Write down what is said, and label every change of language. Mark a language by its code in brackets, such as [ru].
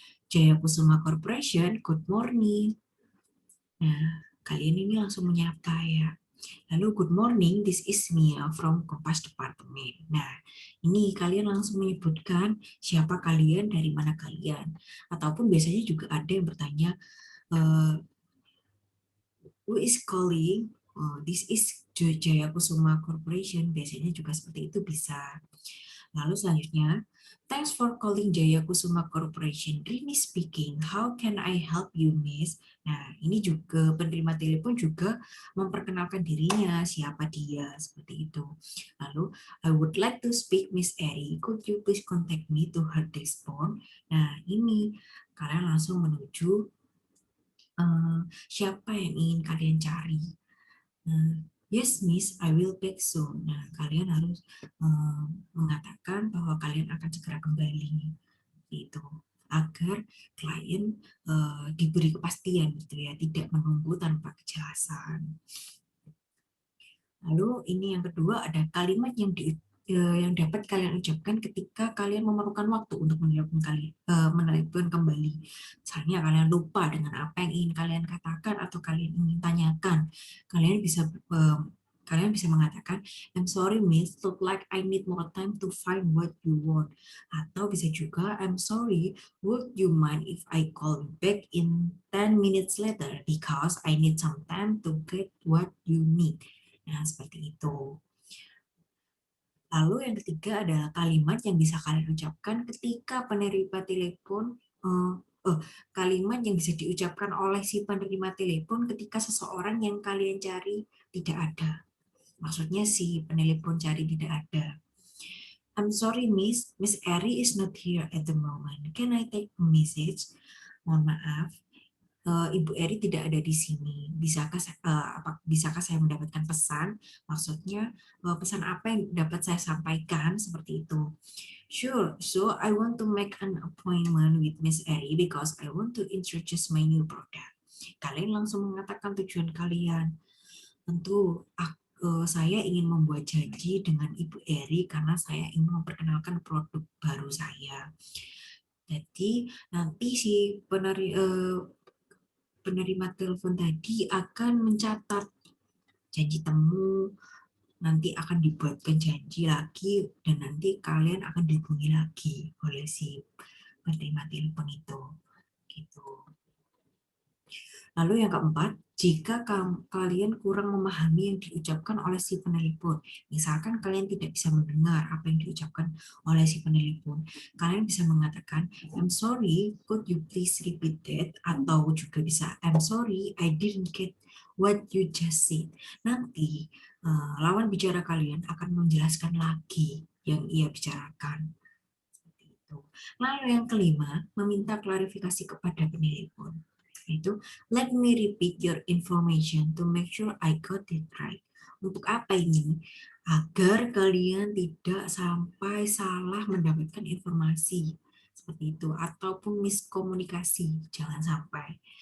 [en] Jaya Kusuma Corporation, good morning. [id] Nah, kalian ini langsung menyapa ya. [en] Lalu, good morning, this is Mia from Kompas Department. [id] Nah, ini kalian langsung menyebutkan siapa kalian, dari mana kalian. Ataupun biasanya juga ada yang bertanya, [en] who is calling? This is Jaya Kusuma Corporation. [id] Biasanya juga seperti itu bisa. Lalu selanjutnya, [en] thanks for calling Jaya Kusuma Corporation. Rini speaking. How can I help you, Miss? [id] Nah, ini juga penerima telepon juga memperkenalkan dirinya, siapa dia, seperti itu. [en] Lalu, I would like to speak Miss Eri. Could you please contact me to her desk phone? [id] Nah, ini kalian langsung menuju siapa yang ingin kalian cari. [en] Yes, Miss, I will back soon. [id] Nah, kalian harus mengatakan bahwa kalian akan segera kembali, itu agar klien diberi kepastian gitu ya, tidak menunggu tanpa kejelasan. Lalu ini yang kedua, ada kalimat yang dapat kalian ucapkan ketika kalian memerlukan waktu untuk menelepon kembali. Misalnya kalian lupa dengan apa yang ingin kalian katakan atau kalian ingin tanyakan, kalian bisa mengatakan, [en] I'm sorry miss, look like I need more time to find what you want. [id] Atau bisa juga, [en] I'm sorry, would you mind if I call you back in 10 minutes later because I need some time to get what you need. [id] Nah, seperti itu. Lalu yang ketiga adalah kalimat yang bisa kalian ucapkan ketika penerima telepon, kalimat yang bisa diucapkan oleh si penerima telepon ketika seseorang yang kalian cari tidak ada. Maksudnya si penelepon cari tidak ada. [en] I'm sorry, Miss. Miss Eri is not here at the moment. Can I take a message? [id] Mohon maaf, Ibu Eri tidak ada di sini. Bisakah saya mendapatkan pesan? Maksudnya pesan apa yang dapat saya sampaikan seperti itu? [en] Sure. So I want to make an appointment with Miss Eri because I want to introduce my new product. [id] Kalian langsung mengatakan tujuan kalian. Tentu saya ingin membuat janji dengan Ibu Eri karena saya ingin memperkenalkan produk baru saya. Jadi nanti si penerima telepon tadi akan mencatat janji temu, nanti akan dibuatkan janji lagi, dan nanti kalian akan dihubungi lagi oleh si penerima telepon itu. Gitu. Lalu yang keempat, jika kalian kurang memahami yang diucapkan oleh si penelepon, misalkan kalian tidak bisa mendengar apa yang diucapkan oleh si penelepon, kalian bisa mengatakan, [en] I'm sorry, could you please repeat that? [id] Atau juga bisa, [en] I'm sorry, I didn't get what you just said. [id] Nanti lawan bicara kalian akan menjelaskan lagi yang ia bicarakan. Lalu yang kelima, meminta klarifikasi kepada penelepon. [en] Itu, let me repeat your information to make sure I got it right. [id] Untuk apa ini? Agar kalian tidak sampai salah mendapatkan informasi seperti itu ataupun miskomunikasi, jangan sampai.